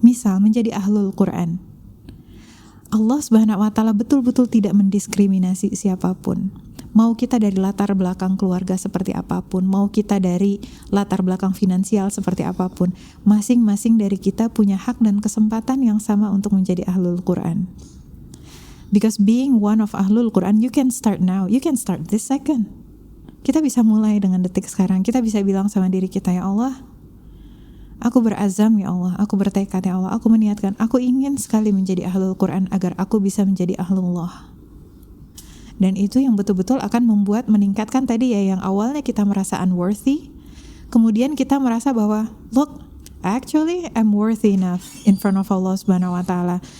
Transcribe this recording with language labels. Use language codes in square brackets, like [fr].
[id] Misal menjadi ahlul Quran. Allah Subhanahu wa taala betul-betul tidak mendiskriminasi siapapun. Mau kita dari latar belakang keluarga seperti apapun, mau kita dari latar belakang finansial seperti apapun, masing-masing dari kita punya hak dan kesempatan yang sama untuk menjadi ahlul Quran. [en] Because being one of ahlul Quran, you can start now, you can start this second. [id] Kita bisa mulai dengan detik sekarang. Kita bisa bilang sama diri kita, ya Allah, aku berazam ya Allah, aku bertekad ya Allah, aku meniatkan, aku ingin sekali menjadi ahlul Quran agar aku bisa menjadi ahlullah. Dan itu yang betul-betul akan membuat meningkatkan tadi ya, yang awalnya kita merasa unworthy, kemudian kita merasa bahwa [en] look, actually I'm worthy enough in front of Allah [id] Subhanahu wa taala.